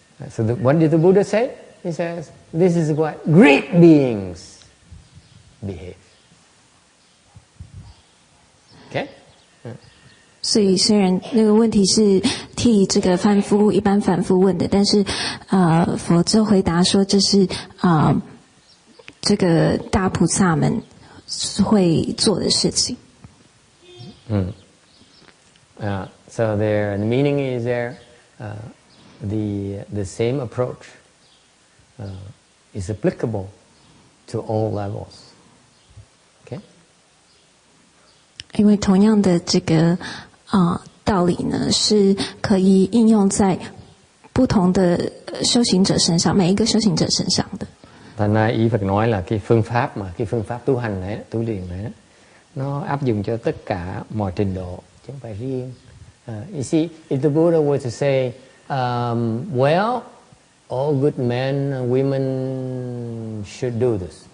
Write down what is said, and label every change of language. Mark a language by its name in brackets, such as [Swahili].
[English] So what did the Buddha say? He says, this is what great beings behave. Okay? [Chinese] 所以虽然那个问题是替这个凡夫一般凡夫问的，但是佛就回答说这是这个大菩萨们会做的事情。 [English] So the meaning is there. The same approach is applicable to all levels. Okay? [Chinese] 因为同样的这个道理呢，是可以应用在不同的修行者身上，每一个修行者身上的。 [Vietnamese] Thành ra ý Phật nói là cái phương pháp tu hành này, tu luyện này, nó áp dụng cho tất cả mọi trình độ, chứ không phải riêng. [English] You see, if the Buddha were to say, well, all good men and women should do this.